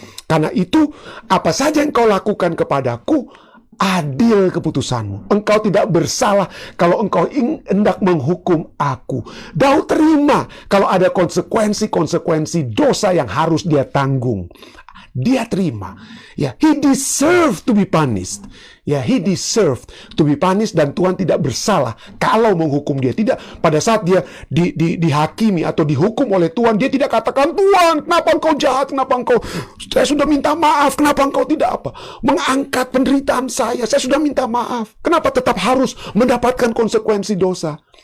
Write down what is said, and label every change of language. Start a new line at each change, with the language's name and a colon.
Indonesian: Karena itu, apa saja yang kau lakukan kepadaku, adil keputusanmu. Engkau tidak bersalah kalau engkau hendak menghukum aku. Daud terima kalau ada konsekuensi dosa yang harus dia tanggung. Dia terima.
English: Ya, he deserved to be punished.
Indonesian: Ya,
English: he deserved to be punished,
Indonesian: dan Tuhan tidak bersalah kalau menghukum dia. Tidak, pada saat dia dihakimi atau dihukum oleh Tuhan, dia tidak katakan, Tuhan, kenapa engkau jahat? Kenapa engkau, saya sudah minta maaf, kenapa engkau tidak mengangkat penderitaan saya sudah minta maaf. Kenapa tetap harus mendapatkan konsekuensi dosa?